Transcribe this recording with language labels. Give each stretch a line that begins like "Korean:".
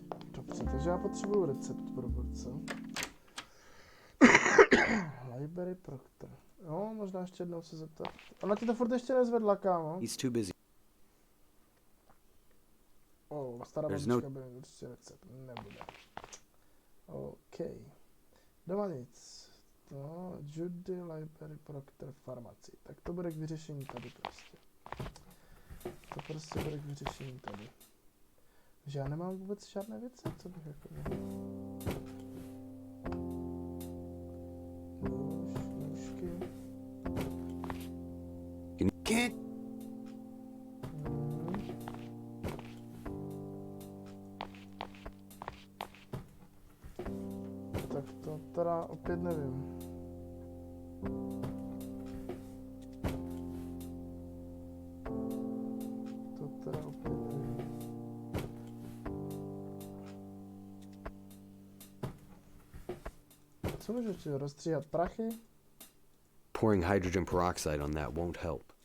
Czech: Dobře, takže já potřebuju recept pro borce. Library Proctor. Jo, možná ještě jednou se zeptat. Ona ti to furt ještě nezvedla, kámo.
English: He's too busy.
Czech: Stará
English: There's
Czech: babička bude mít určitě recept. Nebude. OK. Doma nic. To Judy, Library, Proctor, Pharmacy. Tak to bude k vyřešení tady prostě. To prostě bude k vyřešení tady. Že já nemám vůbec žádné věci, co bych jako mohl. Nůžky.
English: can't
Czech: Tak to teda opět nevím. To teda opět nevím. Co můžu ještě rozstříhat prachy?
English: Pouring hydrogen peroxide on that won't help.